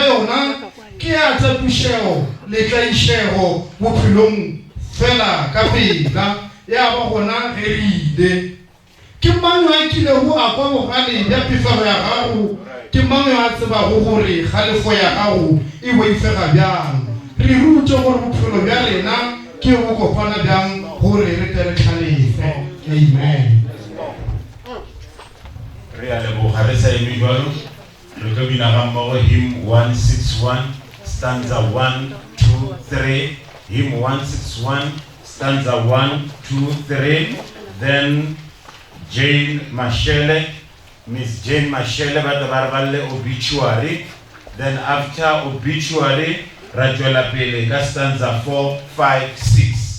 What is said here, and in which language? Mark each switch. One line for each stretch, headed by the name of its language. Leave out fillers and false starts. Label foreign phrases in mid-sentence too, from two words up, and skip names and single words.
Northern Sotho: yona ke a tsepišego le tlaišego bophelong fela ka pela ya ba gona ge re ile ke mang yo a kilego a kwa bogale bja pefelo ya gago ke mang yo a tsebago gore kgalefo ya gago e boifega bjang re rute gore bophelo bja rena ke bo kopana bjang gore re tle re tlhalefe amen re a leboga re sa eme jalo re tlo bina ga mmogo
English: hymn 161 stanza 1 2 3 hymn 161 stanza 1, 2, 3. Then Jane Mashele, Miss Jane Mashele, Batabarvale obituary. Then after obituary, Rajola Pele, stanza 4, 5, 6.